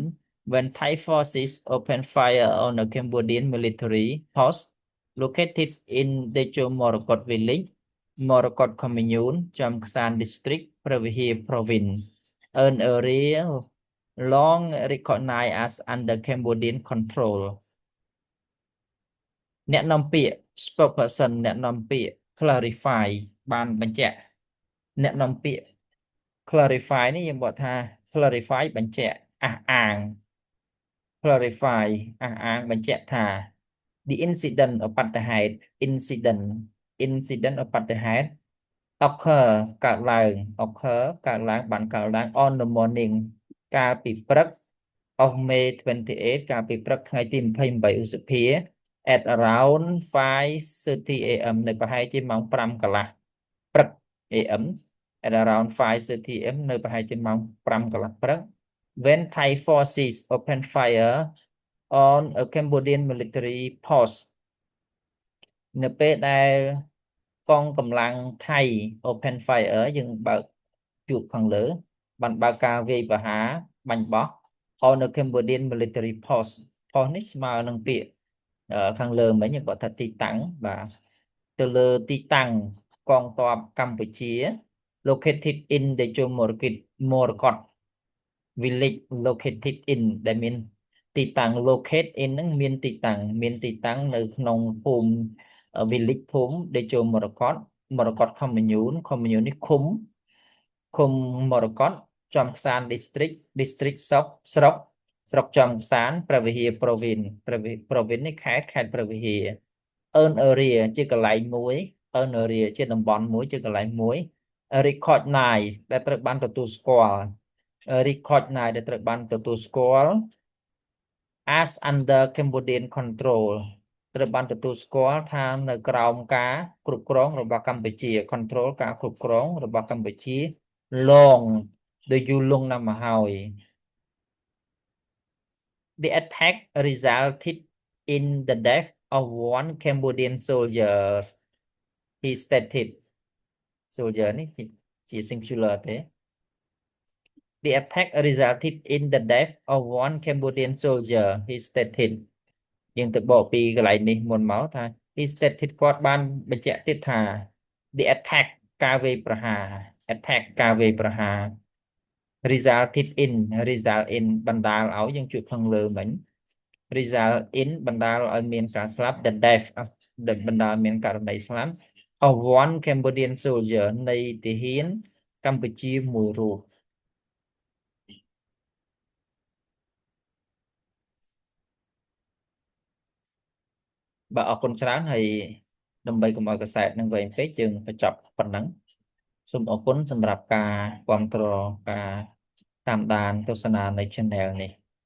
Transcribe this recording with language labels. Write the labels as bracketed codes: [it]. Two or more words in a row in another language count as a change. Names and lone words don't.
[en] when Thai forces opened fire on a Cambodian military post located in Decho Morakot village, Morakot commune, Chomksan district, Pravihir province, an area long recognized as under Cambodian control. [km] អ្នកនាំពាក្យ spokesperson អ្នកនាំពាក្យ clarify បានបញ្ជាក់អ្នកនាំពាក្យ clarify នេះយើងបកថា clarify បញ្ជាក់អះអាង clarify អះអាងបញ្ជាក់ថា [en] the incident [km] ឧបទ្ទហេតុ incident ឧបទ្ទហេតុ occur កើតឡើង occur កើតឡើងបានកើតឡើង [en] on the morning [km] កាលពីព្រឹក [en] of May 28 [km] កាលពីព្រឹកថ្ងៃទី28ឧសភា [en] at around 5:30 a.m. [km] នៅប្រហែលជាម៉ោង5កន្លះព្រឹក am [en] at around 5:30 am [km] នៅប្រហែលជាម៉ោង5កន្លះព្រឹក [en] when Thai forces opened fire on a Cambodian military post [km] នៅពេលដែលកងកម្លាំងថៃ [en] open fire [km] យើងបើកជួបខាងលើបានបើកការវាយ ប្រហារបាញ់បោះ [en] on a Cambodian military post post [km] នេះស្មើនឹងពាក្យខាងលើមិញបើថាទីតាំងបាទទៅលើទីតាំងកងទ័ពកម្ពុជា [en] located in the Morakot village located in [km] ដែលមានទីតាំង [en] locate in [km] ហ្នឹងមានទីតាំងនៅក្នុងភូមិ village ភូមិ Decho Morakot commune នេះឃុំ Morakot ចំខ្សាន district ស្រុកចំខ្សាន ព្រះវិហារ province នេះខេត្តព្រះវិហារ [en] earn area [km] ជាកន្លែងមួយ [en] earn area [km] ជាតំបន់មួយជាកន្លែងមួយ recognize ដែលត្រូវបានទទួលស្គាល់ recognize ដែលត្រូវបានទទួលស្គាល់ [en] as under Cambodian control [km] ត្រូវបានទទួលស្គាល់ថានៅក្រោមការគ្រប់គ្រងរបស់កម្ពុជា control ការគ្រប់គ្រងរបស់កម្ពុជា long ដែលយូរលង់ណាស់មកហើយ [en] The attack resulted in the death of one Cambodian soldier. He stated. Soldier [km] នេះជា [en] singular ទេ The attack resulted in the death of one Cambodian soldier. He stated. [km] យើងទៅបកពីកន្លែងនេះមុនមកថា [en] He stated [km] គាត់បានបញ្ជាក់ទៀតថា [en] The attack [km] ការ វាយប្រហារ attack ការវាយប្រហារ [en] result in [km] បណ្ដាលឲ្យយើង ជួបខាងលើមិញ [en] result in [km] បណ្ដាលឲ្យមានការស្លាប់ [en] the death [km] បណ្ដាលមានករណីស្លាប់ [en] of one Cambodian soldier [km] នៃទាហានកម្ពុជាមួយរូប បាទអរគុណច្រើនហើយដើម្បីកុំឲ្យកសែតនឹងវែងពេកយើងបញ្ចប់ប៉ុណ្ណឹងសូមអរគុណសម្រាប់ការគាំទ្រការតាមដានទស្សនានៃ Channel នេះ